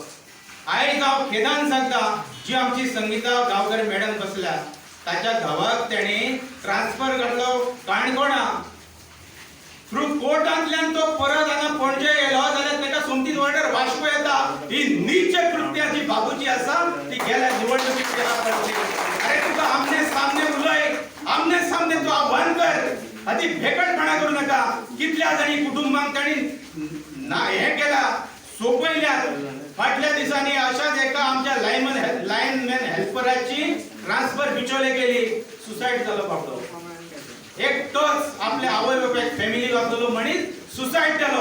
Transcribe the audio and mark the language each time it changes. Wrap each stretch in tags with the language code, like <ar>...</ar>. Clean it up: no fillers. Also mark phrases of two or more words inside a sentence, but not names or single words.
<kok>आयज हांव खेदान सांगता, जी आमची संगीता गांवकर मॅडम बसल्या ताच्या घोवाक तेणी ट्रान्सफर घातलो काणकोणा. थ्रू कोर्टांतल्यान तो परत हांगा पणजे येयलो जाल्यार तेका सोमतीच ऑर्डर वास्को येता. ही नीच कृत्या जी बाबूची आसा ती गेल्या निवडणुकीत केला पडली. अरे तुका आमने सामने उलय, आमने सामने तू आव्हान कर, हाती भेकटपणा करू नका. कितल्या जाणी कुटुंबांक ताणी हे केला, सोपयल्यात. फाटल्या दिसांनी अशाच एका आमच्या</kok> <en>lineman helper</en> <kok>ट्रान्सफर बिचोले गेली, सुसाईड जालो बाबडो. एकटोच आपल्या आवय बापायक फॅमिली घातलो म्हणीत सुसाईड केलो.</kok>